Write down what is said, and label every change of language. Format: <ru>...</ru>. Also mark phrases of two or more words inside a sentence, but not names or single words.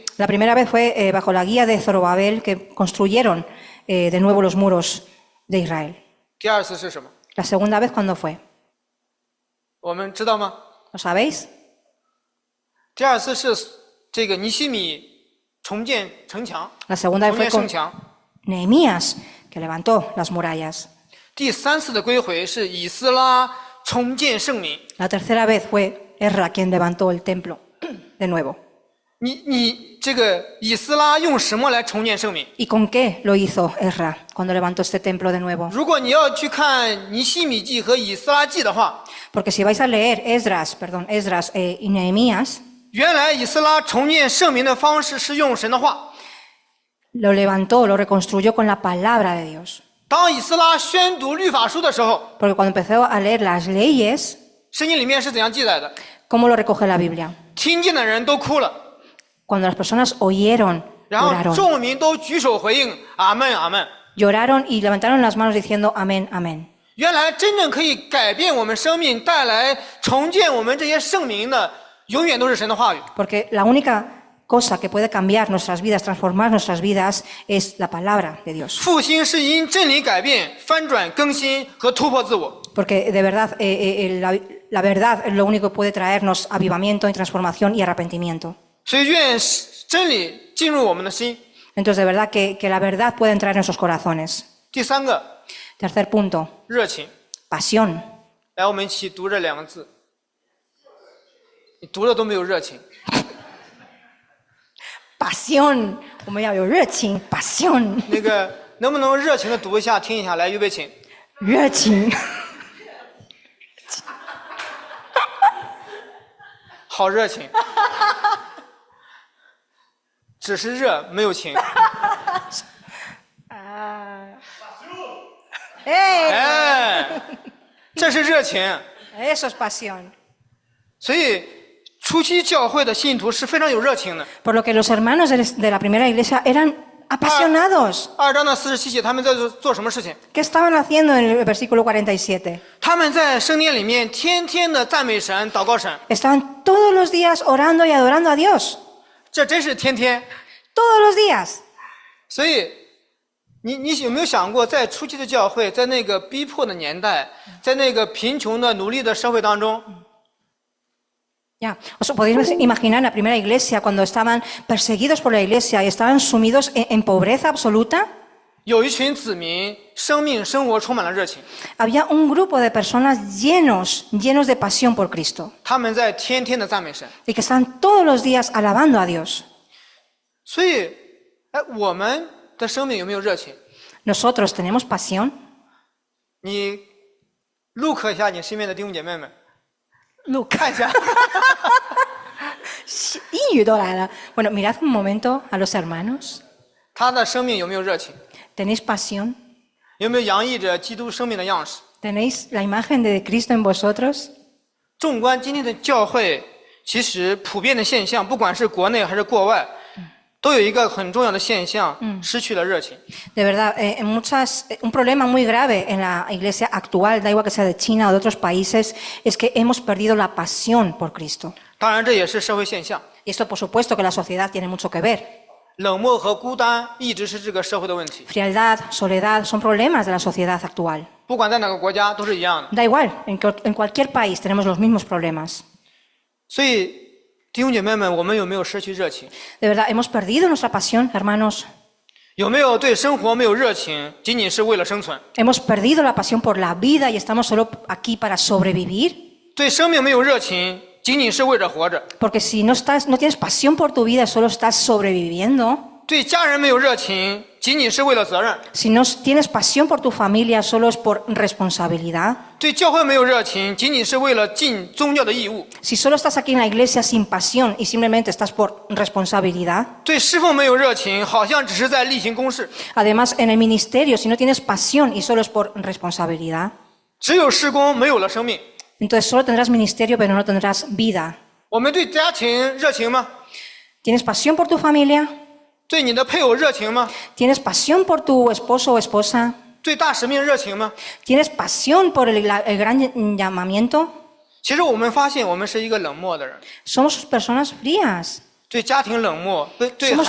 <es>La primera vez fue bajo la guía de Zorobabel que construyeron de nuevo los muros de Israel.</es> <zh>第二次是什么？</zh> <es>La segunda vez, ¿cuándo fue?</es> <zh>我们知道吗？</zh> <es>¿Lo sabéis?</es> <zh>第二次是这个尼希米重建城墙，</zh> <es>La segunda</es> <zh>重</zh> <es>fue</es> <zh>建</zh> <es>con</es> <zh>圣墙。</zh> <es>Nehemías, que levantó las murallas.</es> <zh>第三次的归回是以斯拉重建圣名。</zh> <es>La tercera vez fue Ezra quien levantó el templo de nuevo.</es> <zh>你这个以斯拉用什么来重建圣名？</zh> <es>¿Y con qué lo hizo Ezra cuando levantó este templo de nuevo?</es> <zh>如果你要去看尼希米记和以斯拉记的话，</zh> <es>Porque si vais a leer Esdras y Nehemías,</es> <zh>原来以斯拉重建圣名的方式是用神的话。</zh> <es>lo levantó, lo reconstruyó con la palabra de Dios.</es> <zh>当以斯拉宣读律法书的时候，</zh> <es>Porque cuando empezó a leer las leyes,</es> <zh>圣经里面是怎样记载的？</zh> <es>¿cómo lo recoge la Biblia?</es> <zh>听见的人都哭了，</zh> <es>Cuando las personas oyeron,</es> <zh>然后</zh> <es>lloraron.</es> <zh>众民都举手回应阿门阿门。</zh> <es>Lloraron y levantaron las manos diciendo amén, amén.</es> <zh>原来真正可以改变我们生命、带来重建我们这些圣名的，永远都是神的话语。</zh> <es>Porque la única cosa que puede cambiar nuestras vidas, transformar nuestras vidas, es la palabra de Dios.</es> <zh>复兴是因真理改变、翻转、更新和突破自我。</zh> <es>Porque de verdad, la verdad es lo único que puede traernos avivamiento y transformación y arrepentimiento.</es> <zh>所以愿真理进入我们的心。</zh> <es>Entonces, de verdad que la verdad puede entrar en nuestros corazones.</es> <zh>第三个，</zh> <es>Tercer punto,</es> <zh>热情。</zh> <es>pasión.</es> <zh>来，我们一起读这两个字。你读了都没有热情。</zh> <es>Pasión. Como ya veo,</es> <zh>热情, pasión. 那个能不能热情的读一下、听一下？来，预备，请。热情. 好热情，只是热没有情。哎，这是热情。</zh> <es>Eso es pasión.</es> <zh>所以初期教会的信徒是非常有热情的。</zh> <es>Por lo que los hermanos de la primera iglesia eran apasionados.</es> <zh>2 章的47节，他们在做什么事情？</zh> <es>¿Qué estaban haciendo en el versículo 47?</es> <zh>他们在圣殿里面天天的赞美神、祷告神。</zh> <es>Estaban todos los días orando y adorando a Dios.</es> <zh>这真是天天。</zh> <es>Todos los días.</es> <zh>所以，你有没有想过，在初期的教会，在那个逼迫的年代，在那个贫穷的奴隶的社会当中，</zh> <es>Ya, os podéis imaginar la primera iglesia cuando estaban perseguidos por la iglesia y estaban sumidos en pobreza absoluta.</es> <zh>有一群子民，生命生活充满了热情，</zh> <es>Había un grupo de personas llenos de pasión por Cristo</es> <zh>他们在天天的赞美神。</zh> <es>y que estaban todos los días alabando a Dios.</es> <zh>所以，哎，我们的生命有没有热情？</zh> <es>¿Nosotros tenemos pasión?</es> <zh>你 look 一下你身边的弟兄姐妹们， Look. 看一下，</zh> <es>Bueno, mirad un momento a los hermanos.</es> <zh>他的生命有没有热情？</zh> <es>¿Tenéis pasión?</es> <zh>有没有洋溢着基督生命的样式？</zh> <es>¿Tenéis la imagen de Cristo en vosotros?</es> <zh>纵观今天的教会，其实普遍的现象，不管是国内还是国外，都有一个很重要的现象，失去了热情。</zh> <es>De verdad, un problema muy grave en la iglesia actual, da igual que sea de China o de otros países, es que hemos perdido la pasión por Cristo.</es> <zh>当然，这也是社会现象。</zh> <es>Y esto, por supuesto, que la sociedad tiene mucho que ver.</es> <zh>冷漠和孤单一直是这个社会的问题，</zh> <es>Frialdad, soledad, son problemas de la sociedad actual.</es> <zh>不管在哪个国家都是一样的。</zh> <es>Da igual, en cualquier país tenemos los mismos problemas.</es> <zh>所以，弟兄姐妹们，我们有没有失去热情？</zh> <es>De verdad, hemos perdido nuestra pasión, hermanos.</es> <zh>有没有对生活没有热情，仅仅是为了生存？</zh> <es>Hemos perdido la pasión por la vida y estamos solo aquí para sobrevivir.</es> <zh>对生命没有热情，仅仅是为着活着？</zh> <es>Porque si no tienes pasión por tu vida, solo estás sobreviviendo.</es> <zh>对家人没有热情，仅仅是为了责任？</zh> <es>Si no tienes pasión por tu familia, solo es por responsabilidad.</es> <zh>对教会没有热情，仅仅是为了尽宗教的义务？</zh> <es>Si solo estás aquí en la iglesia sin pasión y simplemente estás por responsabilidad.</es> <zh>对侍奉没有热情，好像只是在例行公事？</zh> <es>Además, en el ministerio, si no tienes pasión y solo es por responsabilidad,</es> <zh>只有事工，没有了生命。</zh> <es>entonces solo tendrás ministerio, pero no tendrás vida.</es> <zh>我们对家庭热情吗？</zh> <es>¿Tienes pasión por tu familia?</es> <zh>对你的配偶热情吗？</zh> <es>¿Tienes pasión por tu esposo o esposa?</es> <zh>对大使命热情吗？</zh> <es>¿Tienes pasión por el gran llamamiento?</es> <zh>其实我们发现，我们是一个冷漠的人，</zh> <es>Somos personas frías.</es> <zh>对家庭冷漠，对</zh> <es>Somos</es>